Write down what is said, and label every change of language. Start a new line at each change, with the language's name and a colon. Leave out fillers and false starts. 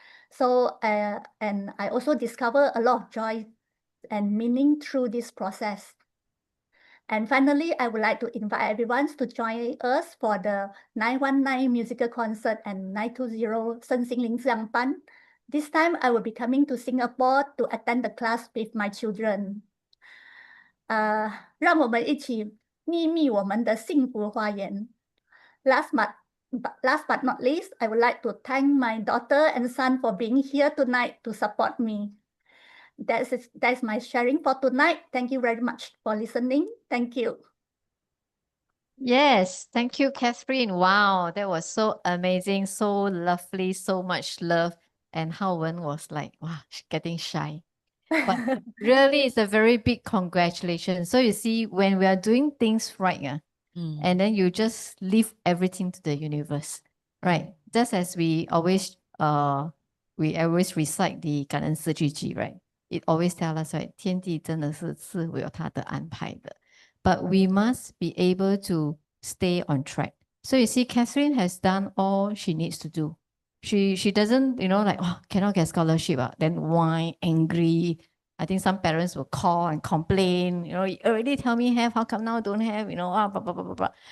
English: So, and I also discover a lot of joy and meaning through this process. And finally, I would like to invite everyone to join us for the 919 musical concert and 920 Sensing Ling Xiang Ban. This time I will be coming to Singapore to attend the class with my children.
Chinese: 让我们一起秘密我们的幸福花园。
English: Last but not least, I would like to thank my daughter and son for being here tonight to support me. That's my sharing for tonight. Thank you very much for listening. Thank you. Yes, thank you, Catherine. Wow, that was so amazing, so lovely, so much love. And Hao Wen was like, wow, getting shy. But really, it's a very big congratulations. So you see, when we are doing things right, Mm. and then you just leave everything to the universe, right? Just as we always recite the 感恩四句集, right? It always tells us, right?
Chinese: 天地真的是自会有它的安排的.
English: But we must be able to stay on track. So you see, Catherine has done all she needs to do. She doesn't, like, oh, cannot get scholarship, then whine, angry. I think some parents will call and complain, you already tell me have, how come now don't have, blah, blah, blah, blah, blah.